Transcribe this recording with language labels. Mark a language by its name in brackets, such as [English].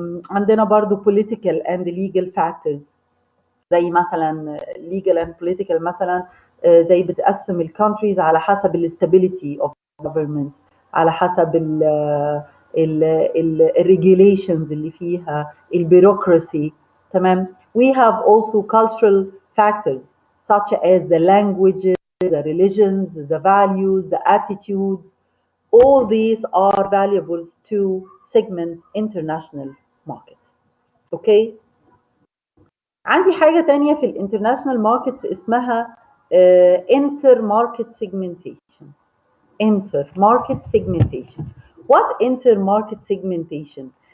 [Arabic] عندنا برضه [English] political and legal factors. [Arabic] زي مثلا [English] legal and political [Arabic] مثلا زي بتقسم الكونتريز على حسب الاستابيليتي [English] of government، [Arabic] على حسب الريجيليشنز اللي فيها، البيروقراسي. تمام. [English] We have also cultural factors such as the languages, the religions, the values, the attitudes. All these are valuables to segment international markets. Okay. [Arabic] عندي حاجة تانية في الانترناشنال ماركتس اسمها [English] inter market segmentation. Inter market segmentation. What inter market segmentation?